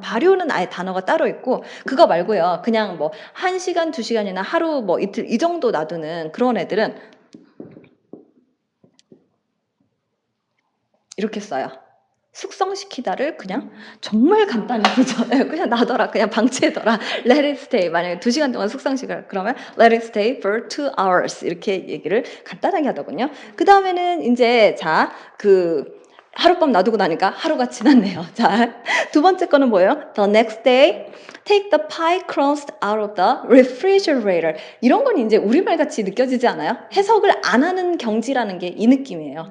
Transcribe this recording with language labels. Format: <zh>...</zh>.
<ko>발효는 아예 단어가 따로 있고 그거 말고요. 그냥 뭐 1시간, 2시간이나 하루 뭐 이틀 이 정도 놔두는 그런 애들은 이렇게 써요. 숙성시키다를 그냥 정말 간단히 쓰죠. 그냥 놔둬라, 그냥 방치해둬라.</ko> <en>Let it stay.</en> <ko>만약에 2시간 동안 숙성시켜라.</ko> <en>그러면 let it stay for 2 hours.</en> <ko>이렇게 얘기를 간단하게 하더군요. 그 다음에는 이제 하룻밤 놔두고 나니까 하루가 지났네요. 자, 두 번째 거는 뭐예요?</ko> <en>The next day, take the pie crust out of the refrigerator.</en> <ko>이런 건 이제 우리말 같이 느껴지지 않아요? 해석을 안 하는 경지라는 게 이 느낌이에요.</ko>